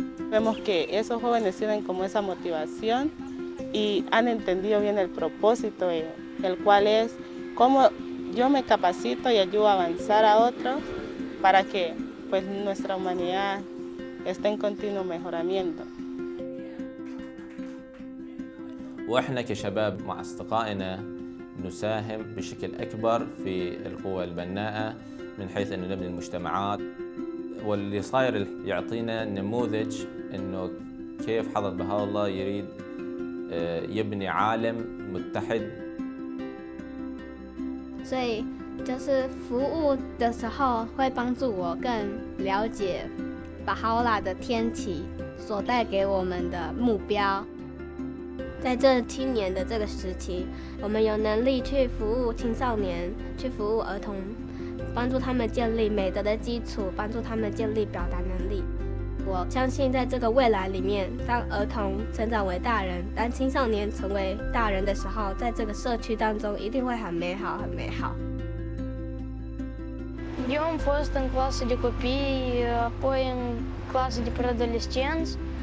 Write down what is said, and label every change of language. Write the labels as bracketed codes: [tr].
[es] Vemos que esos jóvenes tienen como esa motivación y han entendido bien el propósito, el cual es cómo yo me capacito y ayudo a avanzar a otros para que pues, nuestra humanidad esté en continuo mejoramiento. [ar] وإحنا كشباب مع أصدقائنا نساهم بشكل أكبر في القوى البناءة من حيث أنه نبني المجتمعات واللي صاير يعطينا نموذج أنه كيف حضرة بهاء الله يريد يبني عالم متحد. [zh] 所以就是服务的时候会帮助我更了解巴哈欧拉的天启所带给我们的目标。在这青年的这个时期，我们有能力去服务青少年，去服务儿童，帮助他们建立美德的基础，帮助他们建立表达能力。我相信在这个未来里面，当儿童成长为大人，当青少年成为大人的时候，在这个社区当中一定会很美好，很美好。 [ro] Eu am fost în clasă de copii, apoi în clasă de preadolescenți.